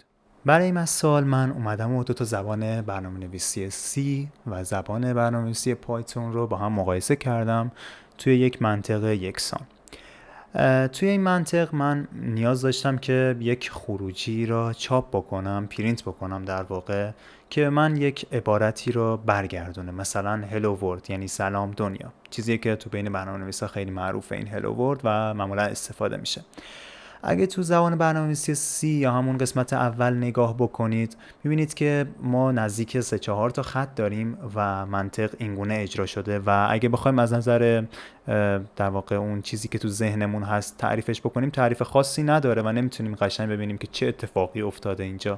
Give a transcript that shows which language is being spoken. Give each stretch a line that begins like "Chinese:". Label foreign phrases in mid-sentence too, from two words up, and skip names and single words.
Persian: برای این مثال من اومدم و دو تا زبان برنامه‌نویسی C و زبان برنامه‌نویسی پایتون رو با هم مقایسه کردم توی یک منطق یکسان. توی این منطق من نیاز داشتم که یک خروجی را چاپ بکنم، پرینت بکنم در واقع، که من یک عبارتی رو برگردونه، مثلا
English: hello world
Persian: یعنی سلام دنیا، چیزی که تو بین برنامه‌نویسا خیلی معروفه این
English: hello world
Persian: و معمولا استفاده میشه. اگه تو زبان برنامه‌نویسی C یا همون قسمت اول نگاه بکنید، میبینید که ما نزدیک 3-4 تا خط داریم و منطق اینگونه اجرا شده و اگه بخوایم از نظر در واقع اون چیزی که تو ذهنمون هست تعریفش بکنیم، تعریف خاصی نداره و نمیتونیم قشنگ ببینیم که چه اتفاقی افتاده اینجا.